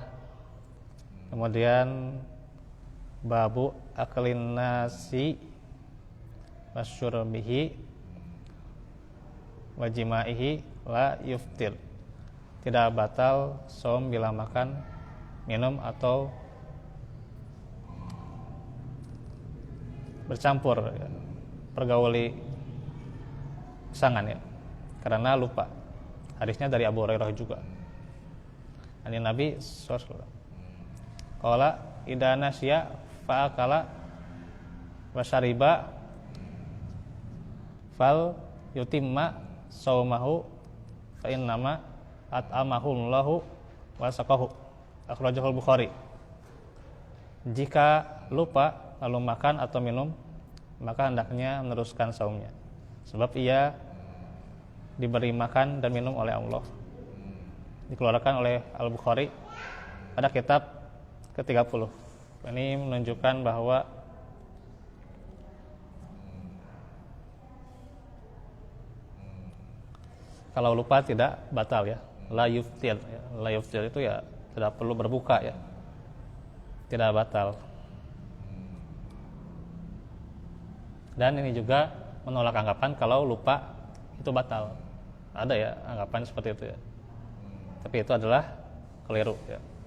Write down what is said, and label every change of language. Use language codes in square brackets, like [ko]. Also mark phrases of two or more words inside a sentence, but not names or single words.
[ar] Kemudian باب أكل الناسي وشربه وجماعه لا يفطر. [id] Tidak batal saum bila makan, minum atau bercampur, ya, pergauli pasangan, ya, karena lupa. Hadisnya dari Abu Hurairah juga. [ar] عن النبي صلى الله عليه وسلم قال إذا نسي فأكل وشرب فليتم صومه فإنما أطعمه الله وسقاه. أخرجه البخاري. [id] Jika lupa lalu makan atau minum, maka hendaknya meneruskan saumnya, sebab ia diberi makan dan minum oleh Allah. Dikeluarkan oleh Al-Bukhari pada kitab ke-30. Ini menunjukkan bahwa kalau lupa tidak batal, ya. [ar] لا يفطر, [id] ya. [ar] لا يفطر [id] itu ya tidak perlu berbuka, ya. Tidak batal. Dan ini juga menolak anggapan kalau lupa itu batal. Ada, ya, anggapan seperti itu, ya. Tapi itu adalah keliru, ya.